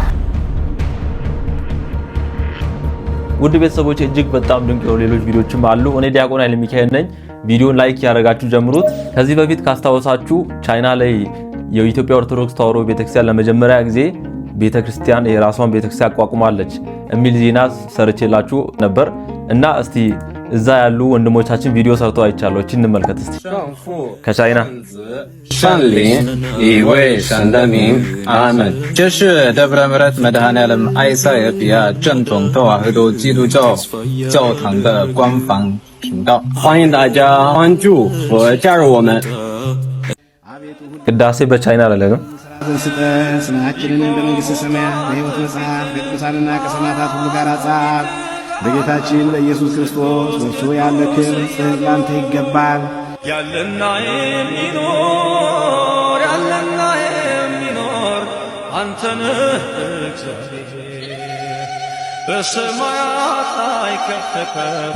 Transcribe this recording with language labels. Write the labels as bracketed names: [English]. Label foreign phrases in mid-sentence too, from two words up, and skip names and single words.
[Amharic] ውድ ቤተሰቦች እጅግ በጣም ድንቅ የሆኑ ሌሎች ቪዲዮዎችም አሉ። እኔ ዲያቆን ኃይለ ሚካኤል ነኝ። ቪዲዮን ላይክ ያደረጋችሁ ጀምሩት። ከዚህ በፊት ካስታወሳችሁ ቻይና ላይ የኢትዮጵያ ኦርቶዶክስ ተዋሕዶ ቤተክርስቲያን ለመጀመሪያ ጊዜ ቤተክርስቲያን የራሷን ቤተክርስቲያን አቋቁማለች የሚል ዜና ሰርቼላችሁ ነበር እና እስቲ እዛ ያሉ ወንድሞቻችን ቪዲዮ ሰርተው አይቻለሁ። እቺ እንመልከት እስቲ። ከቻይና ሻንሊን ይወይ ሻንዳሚን አመን [Chinese] 这是 ደብረ ምሕረት መድኃኔዓለም [Amharic] አይሳ የቢያ [Chinese] 正统ተዋሕዶ基督教教堂的官方频道，欢迎大家关注和加入我们。 [Amharic] ቅዳሴ በቻይና ላይ ነው። ስማችንን በመንግሥተ ሰማያት በሕይወት መጽሐፍ በቅዱሳንና ከሰማዕታት ሁሉ ጋር ጻፍ። በጌታችን በኢየሱስ ክርስቶስ በእርሱ ያለ ክብር ጽሕፈት ላንተ ይገባል። ያለና የሚኖር አንተ ነህ እግዚአብሔር በሰማያት ላይ ከፍ ከፍ